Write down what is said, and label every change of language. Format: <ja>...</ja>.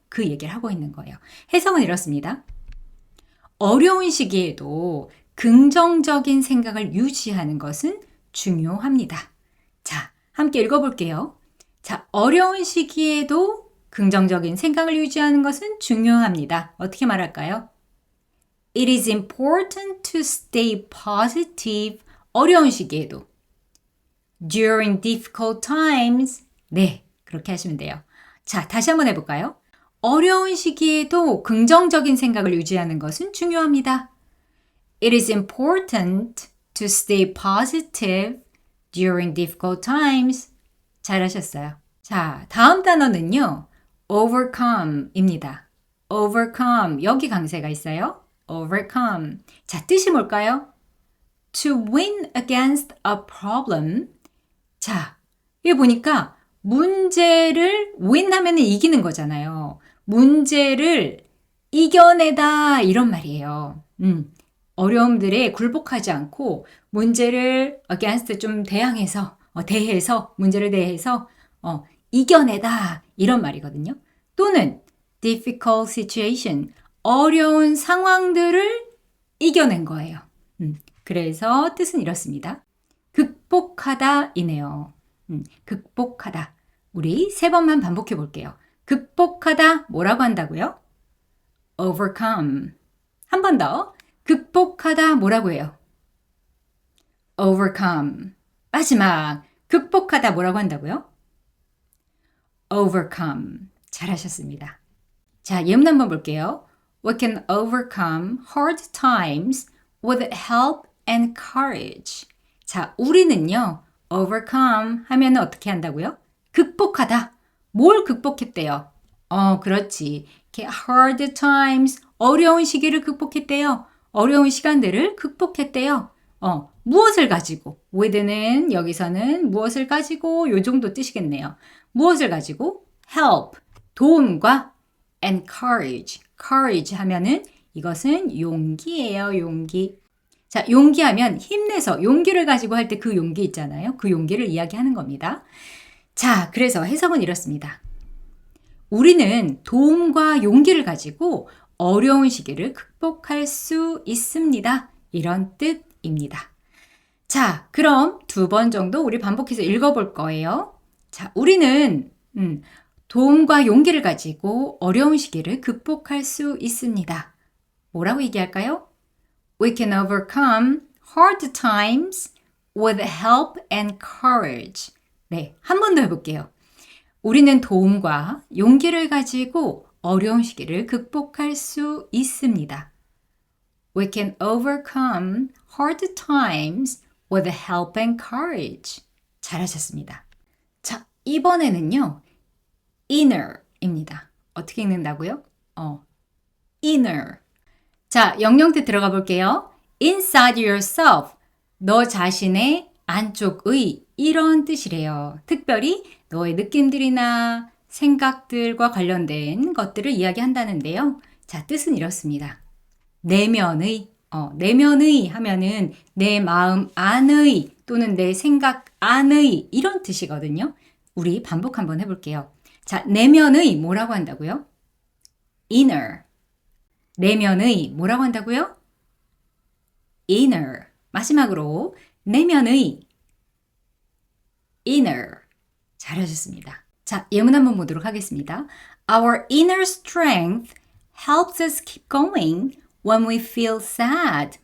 <ko>그 얘기를 하고 있는 거예요. 해석은 이렇습니다. 어려운 시기에도 긍정적인 생각을 유지하는 것은 중요합니다. 자, 함께 읽어볼게요. 자, 어려운 시기에도 긍정적인 생각을 유지하는 것은 중요합니다. 어떻게 말할까요?</ko> <en>It is important to stay positive.</en> <ko>어려운 시기에도.</ko> <en>During difficult times.</en> <ko>네, 그렇게 하시면 돼요. 자, 다시 한번 해볼까요? 어려운 시기에도 긍정적인 생각을 유지하는 것은 중요합니다.</ko> <en>It is important to stay positive during difficult times.</en> <ko>잘하셨어요. 자, 다음 단어는요. overcome입니다. overcome. 여기 강세가 있어요. overcome. 자, 뜻이 뭘까요?</ko> <en>To win against a problem.</en> <ko>자, 여기 보니까 문제를 win 하면 이기는 거잖아요. 문제를 이겨내다 이런 말이에요. 어려움들에 굴복하지 않고 문제를 against 좀 대항해서 대해서 문제를 대해서 이겨내다 이런 말이거든요. 또는</ko> <en>difficult situation</en> <ko>어려운 상황들을 이겨낸 거예요. 그래서 뜻은 이렇습니다. 극복하다 이네요. 극복하다. 우리 3번만 반복해 볼게요. 극복하다 뭐라고 한다고요? overcome. 한 번 더. 극복하다 뭐라고 해요? overcome. 마지막. 극복하다 뭐라고 한다고요? overcome. 잘하셨습니다. 자, 예문 한번 볼게요.</ko> <en>We can overcome hard times with help and courage.</en> <ko>자, 우리는요, overcome 하면 어떻게 한다고요? 극복하다. 뭘 극복했대요? 그렇지.</ko> <en>hard times,</en> <ko>어려운 시기를 극복했대요. 어려운 시간들을 극복했대요. 무엇을 가지고? with는 여기서는 무엇을 가지고 요 정도 뜻이겠네요. 무엇을 가지고?</ko> <en>help, 도움과 and courage.</en> <ko>courage 하면은 이것은 용기예요, 용기. 자, 용기하면 힘내서 용기를 가지고 할 때 그 용기 있잖아요. 그 용기를 이야기하는 겁니다. 자, 그래서 해석은 이렇습니다. 우리는 도움과 용기를 가지고 어려운 시기를 극복할 수 있습니다. 이런 뜻입니다. 자, 그럼 2번 정도 우리 반복해서 읽어볼 거예요. 자, 우리는 도움과 용기를 가지고 어려운 시기를 극복할 수 있습니다. 뭐라고 얘기할까요?</ko> <en>We can overcome hard times with help and courage.</en> <ko>네, 한 번 더 해볼게요. 우리는 도움과 용기를 가지고 어려운 시기를 극복할 수 있습니다.</ko> <en>We can overcome hard times with help and courage.</en> <ko>잘하셨습니다. 자, 이번에는요. inner입니다. 어떻게 읽는다고요? inner. 자, 영영뜻 들어가 볼게요.</ko> <en>inside yourself.</en> <ko>너 자신의 안쪽의 이런 뜻이래요. 특별히 너의 느낌들이나 생각들과 관련된 것들을 이야기한다는데요. 자, 뜻은 이렇습니다. 내면의, 내면의 하면은 내 마음 안의 또는 내 생각 안의 이런 뜻이거든요. 우리 반복 한번 해볼게요. 자, 내면의 뭐라고 한다고요?</ko> <en>inner.</en> <ko>내면의 뭐라고 한다고요?</ko> <en>inner.</en> <ko>마지막으로 내면의 inner. 잘하셨습니다. 자, 예문 한번 보도록 하겠습니다.</ko> <en>Our inner strength helps us keep going when we feel sad.</en>